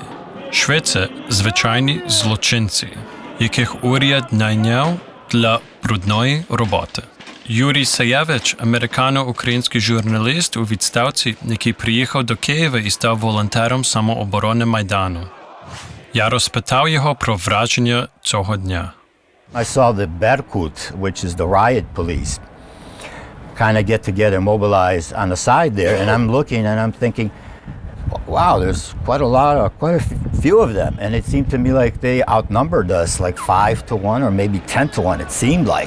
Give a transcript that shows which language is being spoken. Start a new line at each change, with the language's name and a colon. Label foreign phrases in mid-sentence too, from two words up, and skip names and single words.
Ukrainian: Швидше звичайні злочинці, яких уряд найняв для брудної роботи. Юрій Саєвич – американо-український журналіст у відставці, який приїхав до Києва і став волонтером самооборони Майдану. Я розпитав його про враження цього дня.
English: I saw the Berkut, which is the riot police, kind of get together, mobilized on the side there, and I'm looking and I'm thinking, wow, there's quite a few of them, and it seemed to me like they outnumbered us like 5-1 or maybe 10-1, it seemed like.